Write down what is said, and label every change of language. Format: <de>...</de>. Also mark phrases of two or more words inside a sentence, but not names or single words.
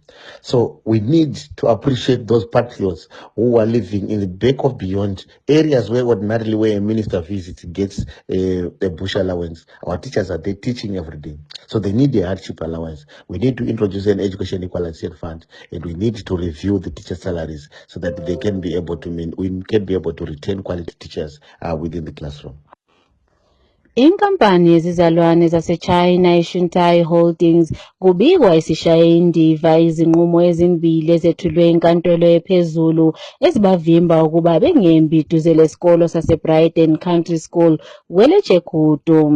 <en>So we need to appreciate those patriots who are living in the back of beyond areas where ordinarily where a minister visits gets a bush allowance. Our teachers are there teaching every day, so they need a hardship allowance. We need to introduce an education equalization fund, and we need to review the teacher salaries so that they can be able to we can be able to retain quality teachers within the classroom.</en> <nd>Inkampani yezizalwane zaseChina iShanghai Holdings kubikwa isishaye indiva izinqumo ezimbili ezethulwe inkantolo ephezulu ezibavimba ukuba bengembi duze lesikolo saseBrighton Country School kweleJegutu.</nd>